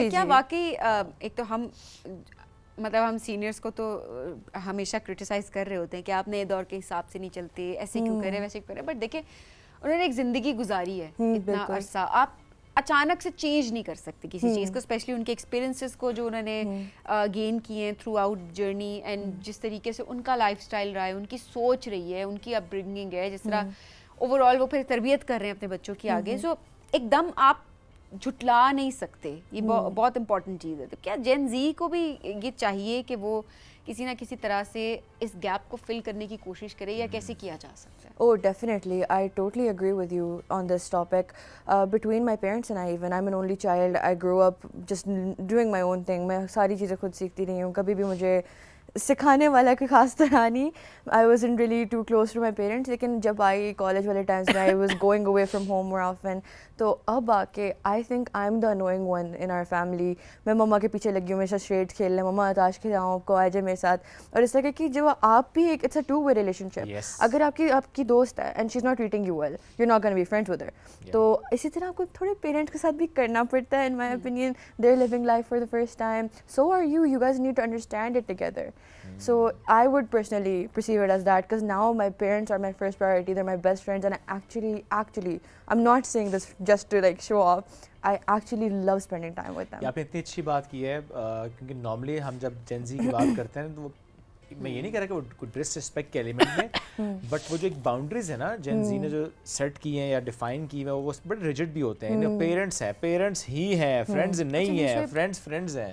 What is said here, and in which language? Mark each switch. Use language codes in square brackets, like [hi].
[ur] کیا واقعی ایک تو ہم مطلب ہم سینئرس کو تو ہمیشہ کرٹیسائز کر رہے ہوتے ہیں کہ آپ نئے دور کے حساب سے نہیں چلتے، ایسے کیوں کرے ویسے کیوں کرے، بٹ دیکھیں انہوں نے ایک زندگی گزاری ہے اتنا عرصہ، آپ اچانک سے چینج نہیں کر سکتے کسی چیز کو، اسپیشلی ان کے ایکسپیرینسز کو جو انہوں نے گین کیے ہیں تھرو آؤٹ جرنی، اینڈ جس طریقے سے ان کا لائف اسٹائل رہا ہے، ان کی سوچ رہی ہے، ان کی اپ برنگنگ ہے، جس طرح اوور آل وہ پھر تربیت کر رہے ہیں اپنے بچوں کی آگے، سو ایک دم آپ جھٹلا نہیں سکتے. یہ بہت امپورٹنٹ چیز ہے. تو کیا جین زی کو بھی یہ چاہیے کہ وہ کسی نہ کسی طرح سے اس گیپ کو فل کرنے کی کوشش کرے، یا کیسے کیا جا سکتا ہے؟ [en] Oh, definitely. I totally agree with you on this topic. Between my parents and I, even I'm an only child. I grew up just doing my own thing. [ur] میں ساری چیزیں خود سیکھتی رہی ہوں، کبھی بھی مجھے سکھانے والا کوئی خاص طرح نہیں. [en] I wasn't really too close to my parents. [ur] لیکن جب [en] I [ur] کالج والے ٹائمس میں [en] I was going away from home more often, [ur] تو اب آ کے [en] I think I am the annoying one in our family. [ur] میں مما کے پیچھے لگی ہوں، میرے ساتھ اسٹریٹ کھیل لیں، مما تاش کھلاؤں آپ کو، آ جائے میرے ساتھ. اور اس طرح کہ جو آپ بھی ایک [en] It's a two way relationship. [ur] اگر آپ کی دوست ہے [en] And she is not treating you well, you not gonna be friends with her. [ur] تو اسی طرح آپ کو تھوڑے پیرنٹس کے ساتھ بھی کرنا پڑتا ہے. [en] In my opinion they are living life for the first time, so are you. You guys need to understand it together. So I would personally perceive it as that, because now my parents are my first priority. They're my best friends, and I actually I'm not saying this just to like show off. I actually love spending time with them. [ur] آپ نے اتنی اچھی بات کی ہے، کیونکہ normally ہم جب جین زی کی بات کرتے ہیں تو میں یہ نہیں کہہ رہا کہ وہ کوئی ڈس رسپیکٹ کے ایلیمنٹ میں، بٹ وہ جو ایک باؤنڈریز ہے نا جین زی نے جو سیٹ کی ہیں یا ڈیفائن کی ہیں، وہ بڑے ریجڈ بھی ہوتے ہیں. پیرنٹس ہیں، پیرنٹس ہی ہیں، فرینڈز نہیں ہیں، فرینڈز ہیں.